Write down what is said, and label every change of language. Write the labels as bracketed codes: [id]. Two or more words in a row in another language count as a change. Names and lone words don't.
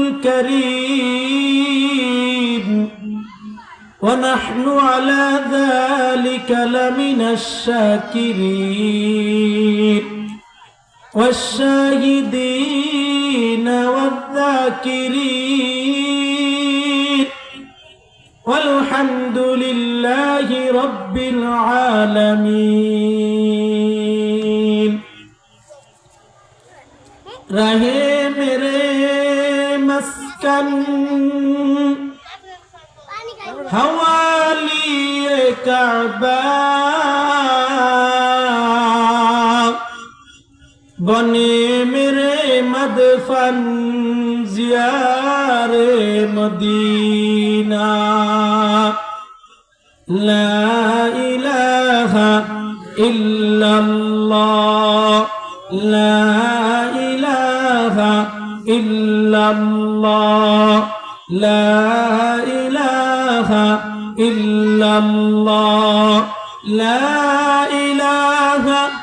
[ar] الكريم ونحن على ذلك لمن الشاكرين والشاهدين والذاكرين والحمد لله رب العالمين. [ur] رہے میرے مسکن حوالی کعبہ بنے میرے مدفن زیارے مدینہ. [ar] لا إله إلا الله لا إله إلا الله لا إله إلا الله لا إله